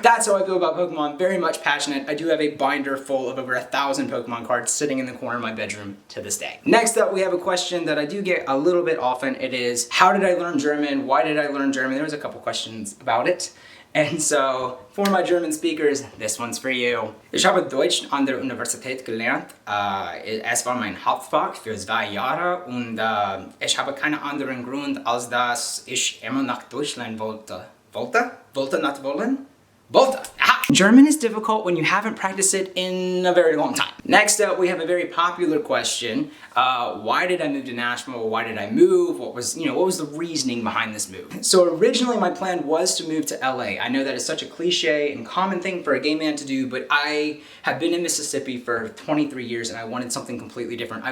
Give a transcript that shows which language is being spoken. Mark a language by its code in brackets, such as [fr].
[en] That's how I feel about Pokemon. Very much passionate. I do have a binder full of over 1,000 Pokemon cards sitting in the corner of my bedroom to this day. Next up, we have a question that I do get a little bit often. It is, how did I learn German? Why did I learn German? There was a couple questions about it. And so, for my German speakers, this one's for you. [de] Ich habe Deutsch an der Universität gelernt. Es war mein Hauptfach für 2 Jahre und ich habe keinen anderen Grund, als dass ich immer nach Deutschland wollte. Wollte, not wollen? Wollte. Aha. [en] German is difficult when you haven't practiced it in a very long time. Next up, we have a very popular question. Why did I move to Nashville? Why did I move? What was the reasoning behind this move? So originally my plan was to move to LA. I know that is such a cliche and common thing for a gay man to do, but I have been in Mississippi for 23 years and I wanted something completely different.